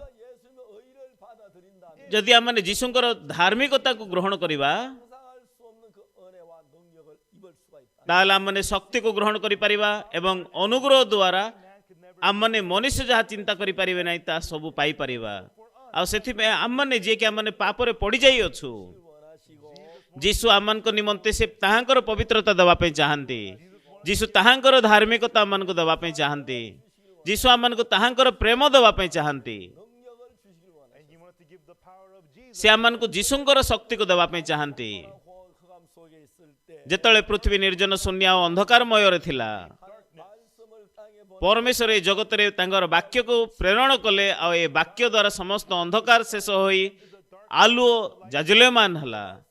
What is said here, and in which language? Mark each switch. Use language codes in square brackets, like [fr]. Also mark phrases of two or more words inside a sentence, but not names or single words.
[or] ଯଦି ଆମମାନେ ଯୀଶୁଙ୍କର ଧାର୍ମିକତାକୁ ଗ୍ରହଣ କରିବା, ତାହେଲେ ଆମମାନେ ଶକ୍ତିକୁ ଗ୍ରହଣ କରିପାରିବା ଏବଂ ଅନୁଗ୍ରହ ଦ୍ୱାରା ଆମମାନେ ମନୁଷ୍ୟ ଯାହା ଚିନ୍ତା କରିପାରିବେ ନାହିଁ ତାହା ସବୁ ପାଇପାରିବା। ଆଉ ସେଥିପାଇଁ ଆମମାନେ ଯିଏକି ଆମମାନେ ପାପରେ ପଡ଼ିଯାଇଅଛୁ, ଯୀଶୁ ଆମମାନଙ୍କ ନିମନ୍ତେ ସେ ତାହାଙ୍କର ପବିତ୍ରତା ଦେବା ପାଇଁ ଚାହାନ୍ତି। ଯୀଶୁ ତାହାଙ୍କର ଧାର୍ମିକତା ଆମମାନଙ୍କୁ ଦେବା ପାଇଁ ଚାହାନ୍ତି। ଯୀଶୁ ଆମମାନଙ୍କୁ ତାହାଙ୍କର ପ୍ରେମ ଦେବା ପାଇଁ ଚାହାନ୍ତି। [en] And he wanted to give the power of Jesus. [or] ସେ ଆମମାନଙ୍କୁ ଯୀଶୁଙ୍କର ଶକ୍ତିକୁ ଦେବା ପାଇଁ ଚାହାନ୍ତି। ଯେତେବେଳେ ପୃଥିବୀ ନିର୍ଜନ ଶୂନ୍ୟ ଆଉ ଅନ୍ଧକାରମୟରେ ଥିଲା, ପରମେଶ୍ୱର ଏ ଜଗତରେ ତାଙ୍କର ବାକ୍ୟକୁ ପ୍ରେରଣ କଲେ ଆଉ ଏ ବାକ୍ୟ ଦ୍ୱାରା ସମସ୍ତ ଅନ୍ଧକାର ଶେଷ ହୋଇ ଆଲୁଅ ଜାଜଲ୍ୟମାନ ହେଲା।